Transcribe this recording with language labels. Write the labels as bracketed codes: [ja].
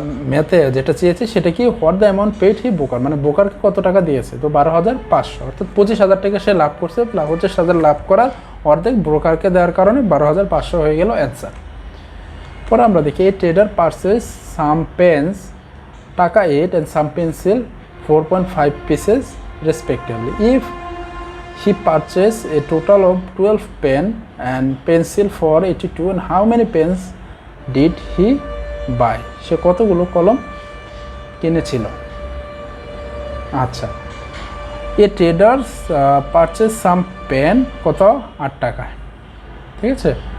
[bn] ম্যাথে যেটা চেয়েছে সেটা কি [en] what the amount paid he broker, [bn] মানে ব্রোকারকে কত টাকা দিয়েছে, তো 12,500, অর্থাৎ 25,000 টাকা সে লাভ করছে, 25,000 লাভ করার অর্ধেক ব্রোকারকে দেওয়ার কারণে 12,500 হয়ে গেল অ্যান্সার। [en] পরে আমরা দেখি a trader purchase some pens টাকা 8 and some pencil 4.5 pieces respectively. If he purchased a total of 12 pen and pencil for 82, and how many pens did he buy? [bn] সে কতগুলো কলম কিনেছিল? আচ্ছা, [en] a traders purchase some pen [bn] কত, 8 টাকায়, ঠিক আছে।